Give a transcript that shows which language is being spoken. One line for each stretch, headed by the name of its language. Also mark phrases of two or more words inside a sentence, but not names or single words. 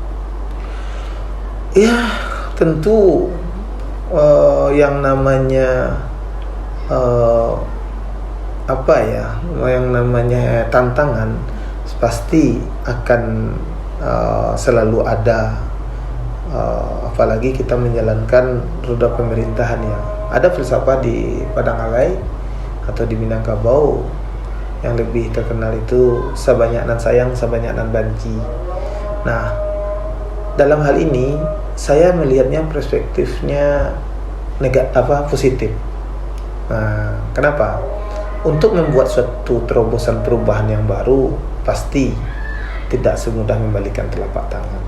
Indonesian: Ya, tentu yang namanya yang namanya tantangan pasti akan selalu ada. Apalagi kita menjalankan roda pemerintahan yang ada filsafat di Padang Alai atau di Minangkabau yang lebih terkenal itu
Minangkabau: sabanyak nan sayang, sabanyak nan banci.
Indonesian: Nah, dalam hal ini saya melihatnya perspektifnya positif. Nah, kenapa? Untuk membuat suatu terobosan perubahan yang baru pasti tidak semudah membalikan telapak tangan.